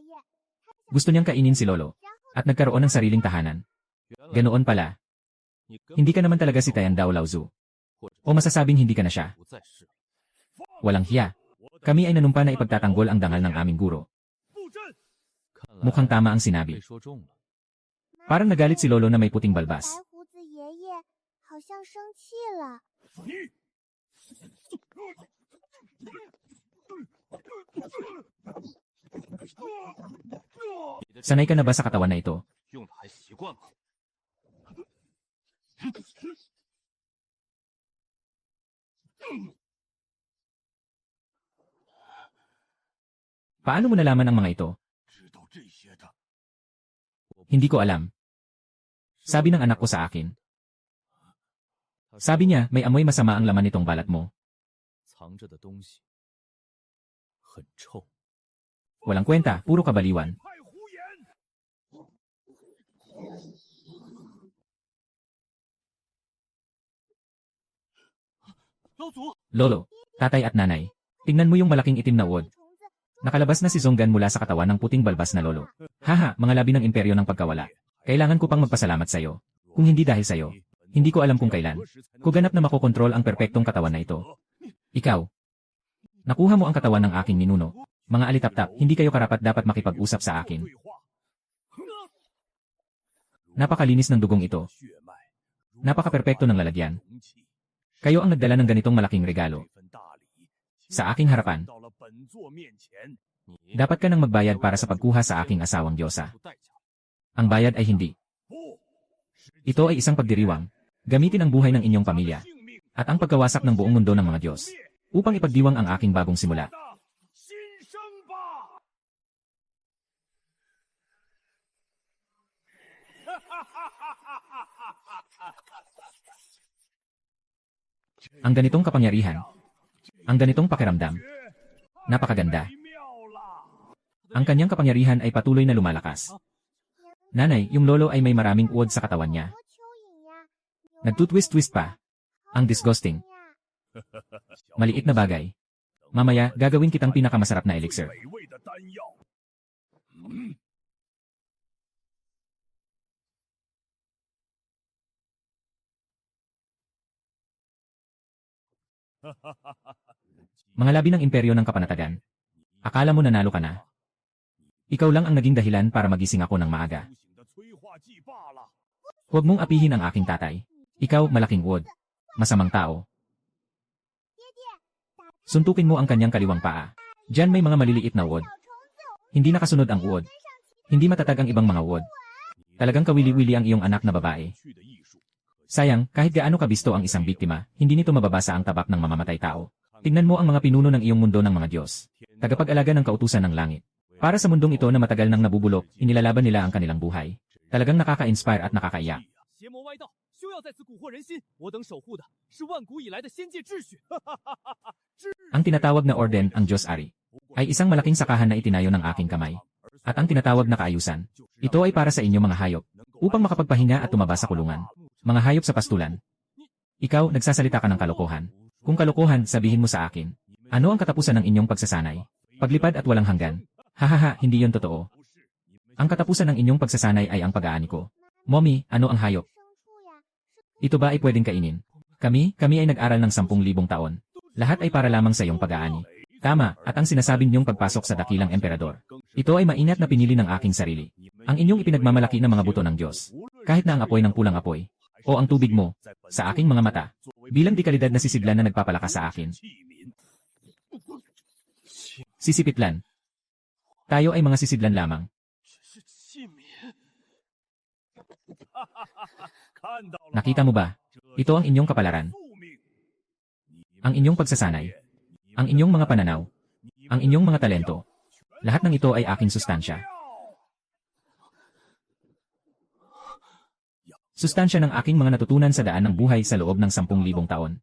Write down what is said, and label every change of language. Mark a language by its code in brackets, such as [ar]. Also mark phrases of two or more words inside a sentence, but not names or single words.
[tl] Gusto niyang kainin si lolo. At nagkaroon ng sariling tahanan. Ganoon pala. Hindi ka naman talaga si Tayan Dao Laozu. O masasabing hindi ka na siya. Walang hiya. Kami ay nanumpa na ipagtatanggol ang dangal ng aming guro. [zh] 布阵， [tl] Mukhang tama ang sinabi. Parang nagalit si Lolo na may puting [zh] 白 [tl] balbas. [zh] 胡子爷爷好像生气了。你 [tl] Sanay ka na ba sa katawan na ito? [zh] 用的还习惯吗？ [tl] Paano mo nalaman ang mga ito? [zh] 知道这些的， [tl] Hindi ko alam. Sabi ng anak ko sa akin. Sabi niya, may amoy masama ang laman nitong balat mo. [zh] 藏着的东西很臭。 [tl] Walang kwenta, puro kabaliwan. [zh] 太胡言！ 老祖， [tl] Lolo, tatay at nanay. Tingnan mo yung malaking itim na uod. [zh] 虫子 [tl] Nakalabas na si Zonggan mula sa katawan ng puting balbas na lolo. Haha, mga labi ng imperyo ng pagkawala. Kailangan ko pang magpasalamat sa'yo. Kung hindi dahil sa'yo, hindi ko alam kung kailan. Kuganap na makokontrol ang perpektong katawan na ito. Ikaw. Nakuha mo ang katawan ng aking ninuno. Mga alitaptap, hindi kayo karapat dapat makipag-usap sa akin. [zh] 对话， [tl] Napakalinis ng dugong ito. [zh] 血脉 [tl] Napaka-perpekto ng lalagyan. [zh] 容器， [tl] Kayo ang nagdala ng ganitong malaking regalo. [zh] 这份大礼 [tl] Sa aking harapan, [zh] 到了本座面前， [tl] dapat ka nang magbayad para sa pagkuha sa aking asawang Diyosa. [zh] 付代价。 [tl] Ang bayad ay hindi. [zh] 不， [tl] Ito ay isang pagdiriwang. Gamitin ang buhay ng inyong pamilya [zh] 性命 [tl] at ang pagkawasak ng buong mundo ng mga Diyos upang ipagdiwang ang aking bagong simula. [zh] 的新生吧！ [tl] Ang ganitong kapangyarihan, ang ganitong pakiramdam, napakaganda. [zh] 太妙了！ [tl] Ang kanyang kapangyarihan ay patuloy na lumalakas. Nanay, yung lolo ay may maraming uod sa katawan niya. [zh] 多蚯蚓呀， [tl] Nagtutwist-twist pa. Ang disgusting. [zh] 呀， [tl] Maliit na bagay. Mamaya, gagawin kitang pinakamasarap na elixir. [zh] 美味的丹药。 [tl] Mga labi ng imperyo ng kapanatagan. Akala mo nanalo ka na. Ikaw lang ang naging dahilan para magising ako ng maaga. [zh] 苏醒的催化剂罢了。 [tl] Huwag mong apihin ang aking tatay. Ikaw, malaking uod. Masamang tao. Suntukin mo ang kanyang kaliwang paa. Diyan may mga maliliit na uod. [zh] 小虫子， [tl] Hindi nakasunod ang uod. Hindi matatag ang ibang mga uod. Talagang kawili-wili ang iyong anak na babae. [zh] 去的艺术， [tl] Sayang, kahit gaano kabisto ang isang biktima, hindi nito mababasa ang tabak ng mamamatay tao. Tingnan mo ang mga pinuno ng iyong mundo ng mga Diyos. Tagapag-alaga ng kautusan ng langit. Para sa mundong ito na matagal nang nabubulok, inilalaban nila ang kanilang buhay. Talagang nakaka-inspire at nakakaiyak. [zh] 邪魔歪道，休要再次蛊惑人心。我等守护的是万古以来的仙界秩序。 [tl] Ang tinatawag na orden, ang Diyos Ari, ay isang malaking sakahan na itinayo ng aking kamay. At ang tinatawag na kaayusan, ito ay para sa inyo mga hayop, upang makapagpahinga at tumaba sa kulungan. Mga hayop sa pastulan. Ikaw, nagsasalita ka ng kalokohan. Kung kalokohan, sabihin mo sa akin. Ano ang katapusan ng inyong pagsasanay? Paglipad at walang hanggan. Hahaha, hindi yon totoo. Ang katapusan ng inyong pagsasanay ay ang pag-aani ko. Mommy, ano ang hayop? [zh] 牲畜呀，是 [tl] Ito ba ay pwedeng kainin? Kami ay nag-aral ng 10,000 taon. Lahat ay para lamang sa iyong pag-aani. Tama, at ang sinasabi niyong pagpasok sa dakilang emperador. Ito ay maingat na pinili ng aking sarili. Ang inyong ipinagmamalaki ng mga buto ng Diyos. Kahit na ang apoy ng pulang apoy. O ang tubig mo, sa aking mga mata. Bilang dekalidad na sisidlan na nagpapalakas sa akin. Sisipitlan. Tayo ay mga sisidlan lamang. [zh] 是器皿。看到了吗， [tl] Nakita mo ba? Ito ang inyong kapalaran. [zh] 宿命。 [tl] Ang inyong pagsasanay. Ang inyong mga pananaw. Ang inyong mga talento. Lahat ng ito ay aking sustansya. Sustansya ng aking mga natutunan sa daan ng buhay sa loob ng 10,000 taon.